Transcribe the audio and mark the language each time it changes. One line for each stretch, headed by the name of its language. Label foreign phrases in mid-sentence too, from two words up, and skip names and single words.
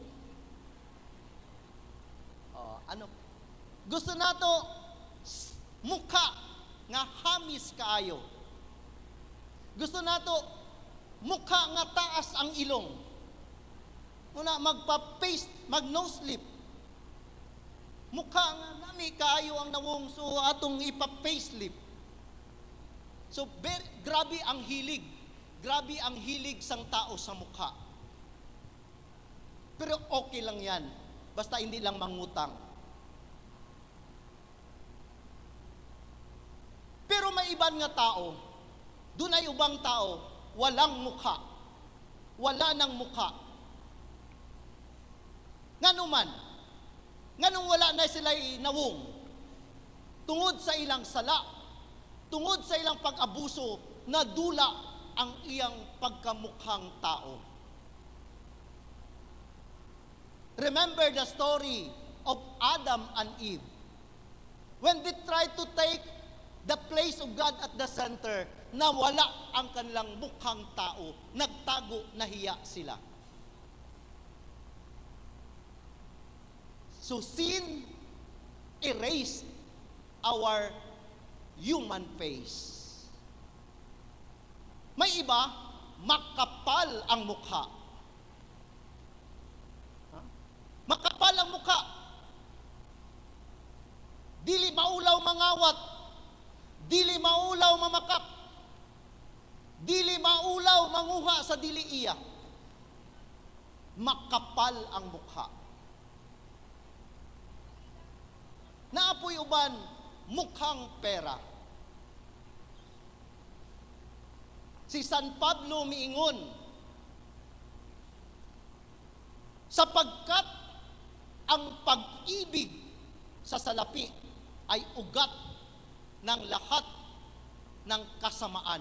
Cebuano: Gusto nato mukha nga hamis kaayo. Gusto nato mukha nga taas ang ilong. Muna magpa-paste, mag-nose slip. Mukha nga nami kaayo ang nawong, so atong ipa-paste lip. So grabe ang hilig.
Hiligaynon: Grabe ang hilig sang tao sa mukha.
Filipino: Pero okay lang yan. Basta hindi lang mangutang. Pero
Hiligaynon: may iban nga tao,
Cebuano: dunay ubang tao,
Filipino: walang mukha. Wala nang mukha.
Cebuano: Nganuman, nganong wala na sila'y nawong, tungod sa ilang sala, tungod sa ilang pag-abuso, nadula ang iyang pagkamukhang tao.
English: Remember the story of Adam and Eve. When they tried to take the place of God at the center,
Filipino: nawala ang kanilang mukhang tao, nagtago, nahiya sila.
English: So sin erased our human face.
Filipino: May iba, makapal ang mukha. Makapal ang mukha.
Cebuano: Dili maulaw mangawat. Dili maulaw mamakap. Dili maulaw manguha sa dili iya.
Filipino: Makapal ang mukha.
Cebuano: Naapoy uban, mukhang pera. Si San Pablo miingon,
Filipino: sapagkat ang pag-ibig sa salapi ay ugat ng lahat ng kasamaan.